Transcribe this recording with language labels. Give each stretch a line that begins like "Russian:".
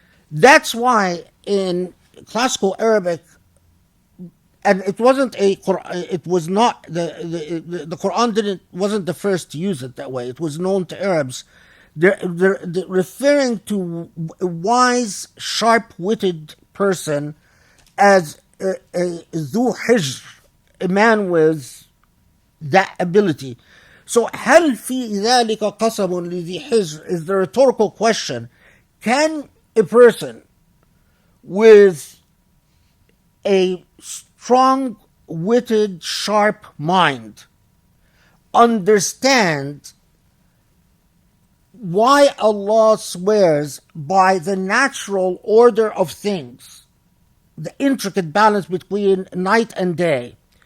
English: That's why in classical Arabic, and it wasn't it was not the Quran wasn't the first to use it that way. It was known to Arabs. They're referring to a wise, sharp-witted person as a
Arabic: ذو حجر,
English: a man with that ability. So
Arabic: هل في ذلك قسم لذي حجر
English: is the rhetorical question. Can a person with a strong-witted, sharp mind understand why Allah swears by the natural order of things, the intricate balance between night and day?